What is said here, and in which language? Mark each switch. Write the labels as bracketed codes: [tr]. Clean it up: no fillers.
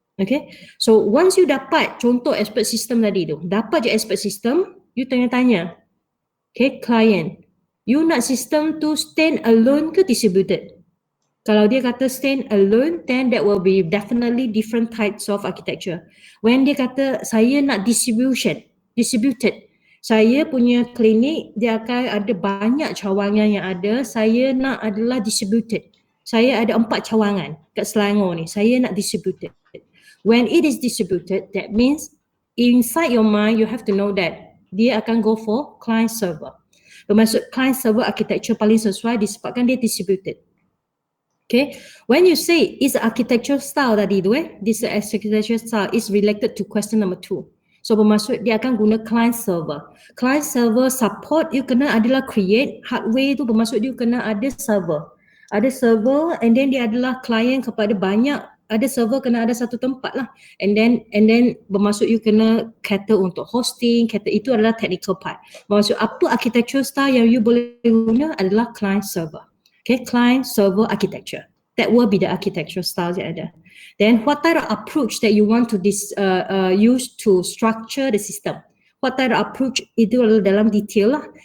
[ms] Okay, so once you dapat contoh expert system tadi tu, dapat je expert system, you tanya-tanya, okay, client, you nak system tu stand alone ke distributed? Kalau dia kata [en] stand alone, then that will be definitely different types of architecture. [ms] When dia kata saya nak distributed, saya punya klinik dia akan ada banyak cawangan yang ada, saya nak adalah distributed. Saya ada 4 cawangan kat Selangor ni, saya nak distributed. [en] When it is distributed, that means inside your mind you have to know that dia akan go for client server. [ms] Bermaksud client server architecture paling sesuai disebabkan dia distributed. [en] Okay, when you say is architecture style tadi tu this architecture style is related to question number 2. [ms] So bermaksud dia akan guna client server. Client server support you kena adalah create hardware tu, bermaksud dia kena ada server. Ada server and then dia adalah client kepada banyak, ada server kena ada satu tempat lah. And then bermaksud you kena cater untuk hosting, cater itu adalah technical part. Bermaksud apa architecture style yang you boleh guna adalah client server. [en] Okay, client server architecture. That will be the architectural styles [ms] yang ada. [en] Then what type of approach that you want to use to structure the system? What type of approach [ms] itu adalah dalam detail lah.